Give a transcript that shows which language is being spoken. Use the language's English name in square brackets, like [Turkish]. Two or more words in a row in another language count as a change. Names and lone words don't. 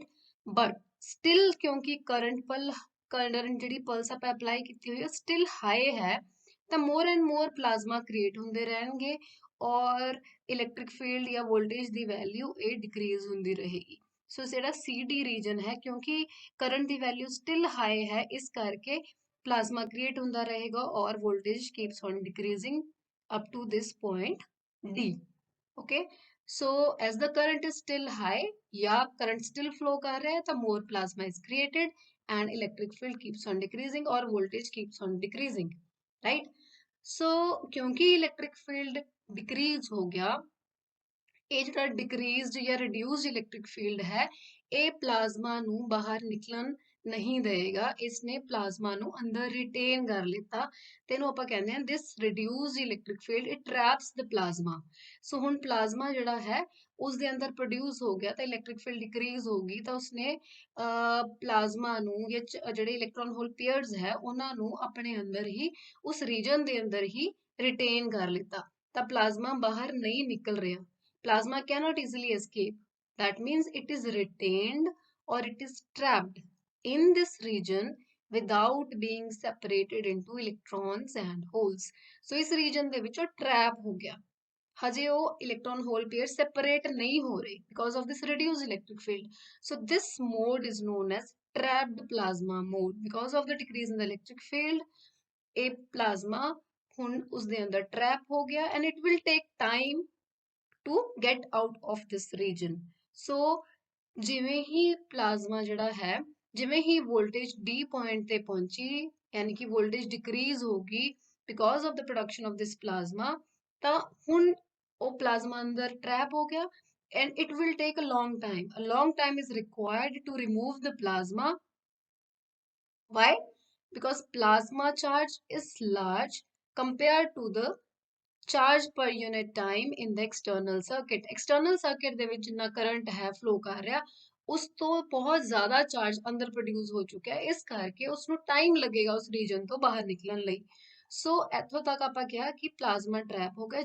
[English] but still [Punjabi] ਕਿਉਂਕਿ ਕਰੰਟ ਜਿਹੜੀ ਪਲਸ ਆਪਾਂ ਅਪਲਾਈ ਕੀਤੀ ਹੋਈ ਹੈ [English] still high [Punjabi] ਹੈ, ਤਾਂ [English] more and more [Punjabi] ਪਲਾਜ਼ਮਾ ਕ੍ਰੀਏਟ ਹੁੰਦੇ ਰਹਿਣਗੇ, ਔਰ [English] electric field [Punjabi] ਜਾਂ ਵੋਲਟੇਜ ਦੀ ਵੈਲਿਊ ਇਹ ਡਿਕਰੀਜ਼ ਹੁੰਦੀ ਰਹੇਗੀ। ਸੋ ਜਿਹੜਾ CD ਰੀਜਨ ਹੈ, ਕਿਉਂਕਿ ਕਰੰਟ ਦੀ ਵੈਲਿਊ [English] still high [Punjabi] ਹੈ, ਇਸ ਕਰਕੇ [English] plasma create [Punjabi] ਹੁੰਦਾ ਰਹੇਗਾ और [English] voltage keeps on decreasing up to this point D. Okay, so as the current is still high या current still flow [Hindi] कर रहा है तो [English] more plasma is created and electric field keeps on decreasing और voltage keeps on decreasing, right? So क्योंकि electric field decrease [Hindi] हो गया, [Punjabi] ਇਹ ਜਿਹੜਾ ਡਿਕਰੀਜ਼ਡ ਜਾਂ ਰਿਡਿਊਸਡ [English] electric field [Punjabi] ਹੈ ਇਹ ਪਲਾਜ਼ਮਾ ਨੂੰ ਬਾਹਰ ਨਿਕਲਣ ਨਹੀਂ ਦੇਗਾ, ਇਸਨੇ ਪਲਾਜ਼ਮਾ ਨੂੰ ਅੰਦਰ ਰਿਟੇਨ ਕਰ ਲਿੱਤਾ, ਤੇ ਇਹਨੂੰ ਆਪਾਂ ਕਹਿੰਦੇ ਹਾਂ [English] this reduced electric field it traps the plasma. [Punjabi] ਸੋ ਹੁਣ ਪਲਾਜ਼ਮਾ ਜਿਹੜਾ ਹੈ ਉਸ ਦੇ ਅੰਦਰ ਪ੍ਰੋਡਿਊਸ ਹੋ ਗਿਆ ਤਾਂ [English] electric field decrease [Punjabi] ਹੋ ਗਈ, ਤਾਂ ਉਸਨੇ ਪਲਾਜ਼ਮਾ ਨੂੰ ਜਾਂ ਜਿਹੜੇ [English] electron hole pairs [Punjabi] ਹੈ ਉਹਨਾਂ ਨੂੰ ਆਪਣੇ ਅੰਦਰ ਹੀ ਉਸ ਰੀਜਨ ਦੇ ਅੰਦਰ ਹੀ ਰਿਟੇਨ ਕਰ ਲਿੱਤਾ, ਤਾਂ ਪਲਾਜ਼ਮਾ ਬਾਹਰ ਨਹੀਂ ਨਿਕਲ ਰਿਹਾ। [English] Plasma cannot easily escape. That means it is retained or it is trapped in this region without being separated into electrons and holes. [Punjabi] So इस region ਦੇ ਵਿੱਚ ਉਹ trap ਹੋ ਗਿਆ, ਹਜੇ ਉਹ [English] electron hole pair separate [Punjabi] ਨਹੀਂ ਹੋ ਰਹੇ [English] because of this reduced electric field. So this mode is known as trapped plasma mode because of the decrease in the electric field. [Punjabi] ਇਹ plasma ਹੁਣ ਉਸ ਦੇ ਅੰਦਰ trap ਹੋ ਗਿਆ [English] and it will take time to get out of this region. [Punjabi] So ਜਿਵੇਂ ਹੀ ਪਲਾਜ਼ਮਾ ਜਿਹੜਾ ਹੈ, ਜਿਵੇਂ ਹੀ ਵੋਲਟੇਜ D ਪੁਆਇੰਟ ਤੇ ਪਹੁੰਚੀ, ਯਾਨੀ ਕਿ ਵੋਲਟੇਜ ਡਿਕਰੀਜ਼ ਹੋ ਗਈ [English] because of the production of this plasma, [Punjabi] ਤਾਂ ਹੁਣ ਉਹ ਪਲਾਜ਼ਮਾ ਅੰਦਰ ਟ੍ਰੈਪ ਹੋ ਗਿਆ [English] and it will take a long time. A long time is required to remove the plasma. Why? Because plasma charge is large compared to the charge per unit time in the external circuit. external circuit [Punjabi] ਦੇ ਵਿੱਚ ਜਿੰਨਾ ਕਰੰਟ ਹੈ ਫਲੋ ਕਰ ਰਿਹਾ, ਉਸ ਤੋਂ ਬਹੁਤ ਜ਼ਿਆਦਾ ਚਾਰਜ ਅੰਦਰ ਪ੍ਰੋਡਿਊਸ ਹੋ ਚੁੱਕਿਆ ਹੈ, ਇਸ ਕਰਕੇ ਉਸ ਨੂੰ ਟਾਈਮ ਲੱਗੇਗਾ ਉਸ ਰੀਜਨ ਤੋਂ ਬਾਹਰ ਨਿਕਲਣ ਲਈ। ਸੋ ਇੱਥੋਂ ਤੱਕ ਆਪਾਂ ਕਿਹਾ ਕਿ ਪਲਾਜ਼ਮਾ ਟ੍ਰੈਪ ਹੋ ਗਿਆ।